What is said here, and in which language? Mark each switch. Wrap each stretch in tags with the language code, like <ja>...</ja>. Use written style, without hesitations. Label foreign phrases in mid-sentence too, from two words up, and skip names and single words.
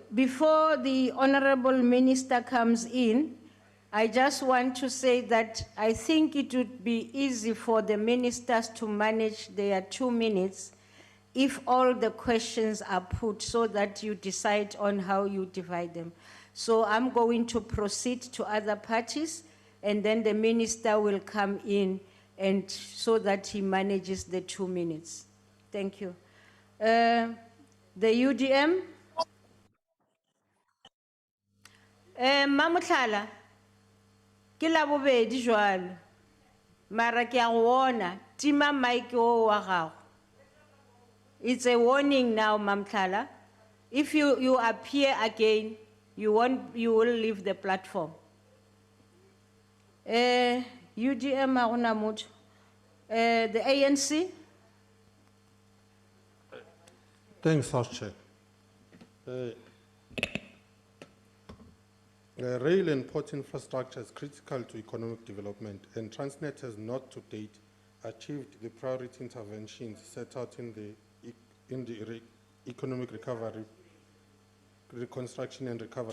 <en>Before the Honorable Minister comes in, I just want to say that I think it would be easy for the ministers to manage their 2 minutes if all the questions are put so that you decide on how you divide them. So I'm going to proceed to other parties and then the minister will come in and so that he manages the 2 minutes. Thank you. The UDM.</en> <st>Mamuthala, ke la bobedi jwalo. Mara ke a go bona, tima mic o wa gago.</st> <en>It's a warning now, Mamthala. If you appear again, you will leave the platform.</en> <st>UDM ha gona motho.</st> <en>The ANC. Thanks, House Chair. Rail and port infrastructure is critical to economic development, and Transnet has not to date achieved the priority interventions set out in the economic recovery, reconstruction and recovery</en>